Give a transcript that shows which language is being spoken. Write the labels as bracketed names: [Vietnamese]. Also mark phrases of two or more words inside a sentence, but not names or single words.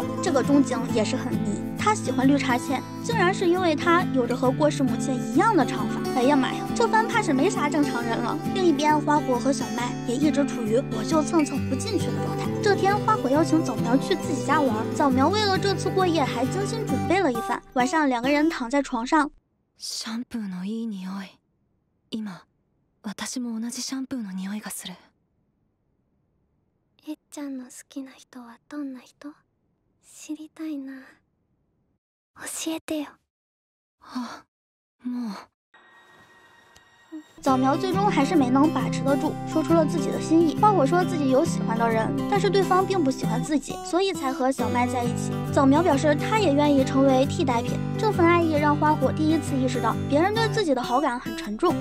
[Chinese] 这个钟景也是很迷，他喜欢绿茶倩，竟然是因为她有着和过世母亲一样的长发。哎呀妈呀，这番怕是没啥正常人了。另一边，花火和小麦也一直处于我就蹭蹭不进去的状态。这天，花火邀请早苗去自己家玩，早苗为了这次过夜还精心准备了一番。晚上，两个人躺在床上， [Japanese] シャンプーのいい匂い。今、私も同じシャンプーの匂いがする。えっちゃんの好きな人はどんな人？知りたいな。教えてよ。あ、もう。 [Chinese] 早苗最终还是没能把持得住，说出了自己的心意。花火说自己有喜欢的人，但是对方并不喜欢自己，所以才和小麦在一起。早苗表示她也愿意成为替代品。这份爱意让花火第一次意识到别人对自己的好感很沉重。